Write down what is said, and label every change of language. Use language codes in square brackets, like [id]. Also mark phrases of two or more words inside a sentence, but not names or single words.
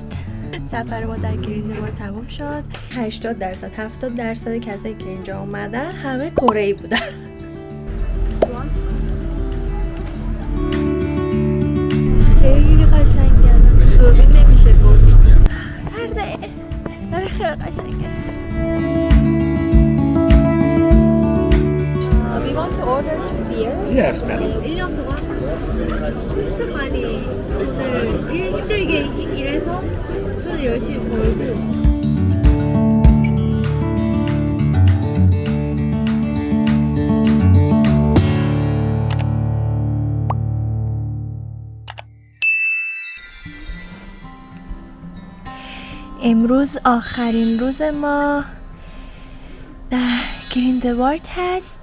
[fa] سفر ما در گریندوالد تموم شد. 80% 70% کسایی که اینجا اومدن همه کره‌ای بودن. خیلی قشنگه. دوربین نمیشه گفت. سرده. ولی خیلی قشنگه. [en] We want to order 2 beers. Yes, ma'am. [ko] 1년 동안 진짜 많이 오늘 일 힘들게 일해서 저도 열심히 벌고. [fa] امروز آخرین روز ما در گریندوالد هست.